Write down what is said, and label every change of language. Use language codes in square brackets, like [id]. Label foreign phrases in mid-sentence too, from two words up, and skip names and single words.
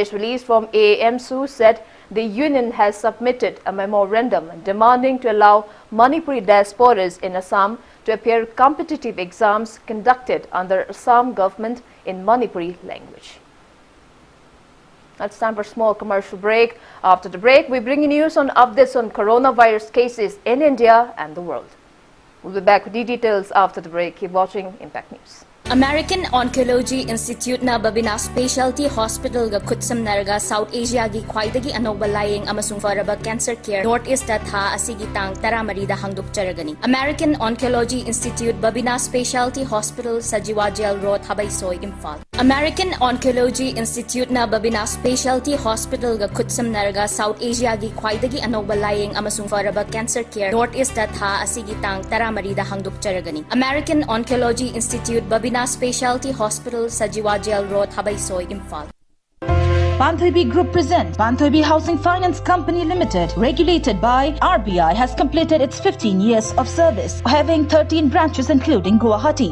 [en] Press release from AAMSU said the union has submitted a memorandum demanding to allow Manipuri diasporas in Assam to appear competitive exams conducted under Assam government in Manipuri language. It's time for a small commercial break. After the break, we bring you news on updates on coronavirus cases in India and the world. We'll be back with the details after the break. Keep watching Impact News. [mni] American Oncology Institute na Babina Specialty Hospital ga Kutsam Narga South Asia gi khwaidagi anogba laying amasung faraba [en] cancer care [mni] Northeast da tha asigi tang taramari da hangduk charagani. [en] American Oncology Institute Babina Specialty Hospital Sajiwa Jail Road Habaisoi Imphal. [mni] American Oncology Institute na Babina Specialty Hospital ga Kutsam Narga South Asia gi khwaidagi anogba laying amasung faraba [en] cancer care [mni] Northeast da tha asigi tang taramari da hangduk charagani. [en] American Oncology Institute Babina Specialty Hospital Sajiwa Jail Road Habaisoi Imphal. Banthoibi Group presents Banthoibi Housing Finance Company Limited, regulated by RBI, has completed its 15 years of service, having 13 branches including Guwahati.